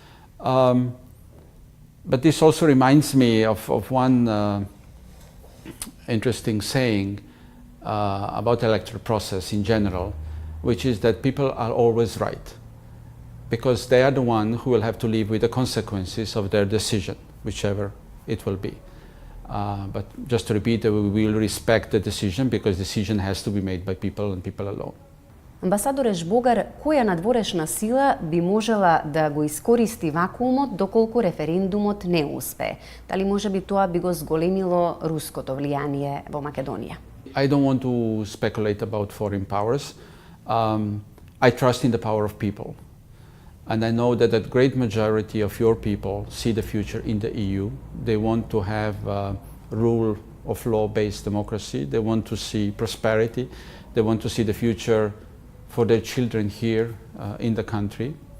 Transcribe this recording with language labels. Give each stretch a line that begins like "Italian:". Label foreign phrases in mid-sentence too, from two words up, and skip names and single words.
English: But this also reminds me of one interesting saying about the electoral process in general, which is that people are always right, because they are the one who will have to live with the consequences of their decision, whichever it will be. But just to repeat, we will respect the decision, because decision has to be made by people and people alone.
Macedonian: Амбасадоре Жбогар, која надворешна сила би можела да го искористи вакуумот доколку референдумот не успее? Дали можеби тоа би го зголемило руското влијание во Македонија?
English: I don't want to speculate about foreign powers. I trust in the power of people, and I know that the great majority of your people see the future in the EU. They want to have rule of law-based democracy. They want to see prosperity. They want to see the future for their children here in the country.